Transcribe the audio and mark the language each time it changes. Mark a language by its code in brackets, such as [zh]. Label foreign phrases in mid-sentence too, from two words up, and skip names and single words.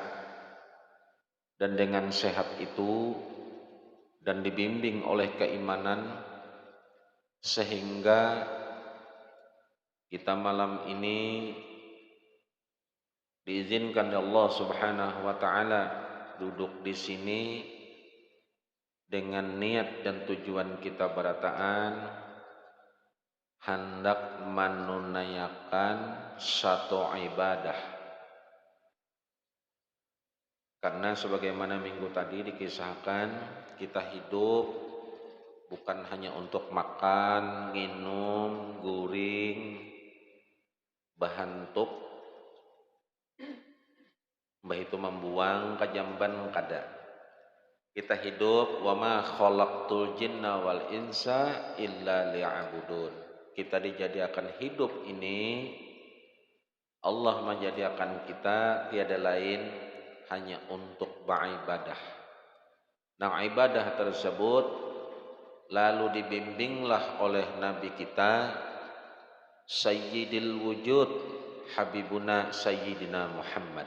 [id] Dan dengan sehat itu dan dibimbing oleh keimanan, sehingga kita malam ini diizinkan oleh Allah [ar] سبحانه وتعالى [id] duduk di sini dengan niat dan tujuan kita berataan hendak menunaikan satu ibadah. Karena sebagaimana minggu tadi dikisahkan, kita hidup bukan hanya untuk makan, minum, [bjn] guring, bahantuk, mbah itu membuang kajamban kada. [id] Kita hidup [ar] وما خلقت الجن والإنس إلا ليعبدون. [id] Kita dijadikan hidup ini, Allah menjadikan kita tiada lain hanya untuk beribadah. Nah, ibadah tersebut lalu dibimbinglah oleh Nabi kita Sayyidil Wujud Habibuna Sayyidina Muhammad.